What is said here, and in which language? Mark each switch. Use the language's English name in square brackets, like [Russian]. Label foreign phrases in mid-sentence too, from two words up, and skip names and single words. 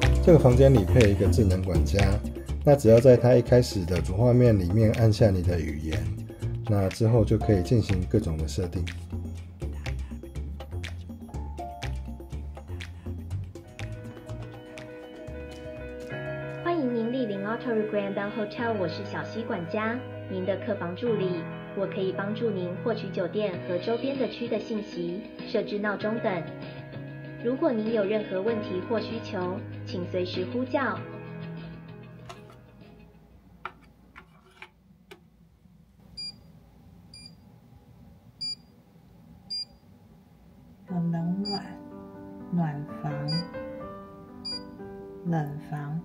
[Chinese] 這個房間裡配一個智能管家，那只要在它一開始的主畫面裡面按下你的語言，那之後就可以進行各種的設定。歡迎您蒞臨 Ottery Grandin Hotel，我是小西管家，您的客房助理。我可以幫助您獲取酒店和周邊的區的信息，設置鬧鐘等。如果您有任何問題或需求，請隨時呼叫。有冷暖、暖房、冷房。